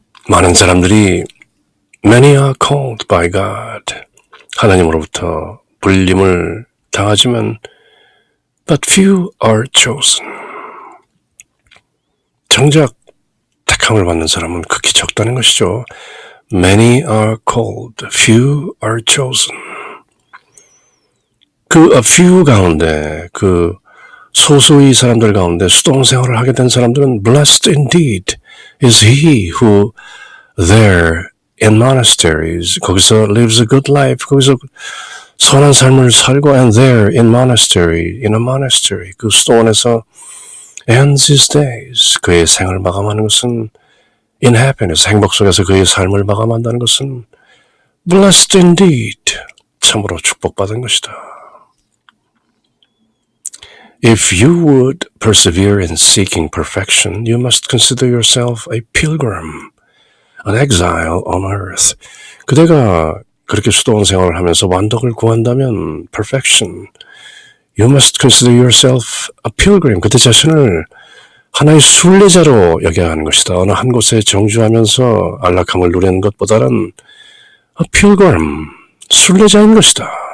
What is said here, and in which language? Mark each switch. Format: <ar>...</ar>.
<ko>많은 사람들이</ko> <en>Many are called by God.</en> <ko>하나님으로부터 불림을 당하지만</ko> <en>But few are chosen.</en> <ko>정작 택함을 받는 사람은 극히 적다는 것이죠.</ko> <en>Many are called, few are chosen.</en> <ko>그 few 가운데, 그 소수의 사람들 가운데 수도원 생활을 하게 된 사람들은</ko> <en>Blessed indeed is he who there in monasteries.</en> <ko>거기서</ko> <en>lives a good life.</en> <ko>거기서 선한 삶을 살고</ko> <en>and there in monastery, in a monastery.</en> <ko>그 수도원에서 ends his days. 그의 생을 마감하는 것은</ko> <en>in happiness.</en> <ko>행복 속에서 그의 삶을 마감한다는 것은</ko> <en>blessed indeed.</en> <ko>참으로 축복받은 것이다.</ko> <en>If you would persevere in seeking perfection, you must consider yourself a pilgrim, an exile on earth.</en> <ko>그대가 그렇게 수도원 생활을 하면서 완덕을 구한다면</ko> <en>perfection, you must consider yourself a pilgrim.</en> <ko>그대 자신을 하나의 순례자로 여겨야 하는 것이다. 어느 한 곳에 정주하면서 안락함을 누리는 것보다는</ko> <en>a pilgrim,</en> <ko>순례자인 것이다.</ko>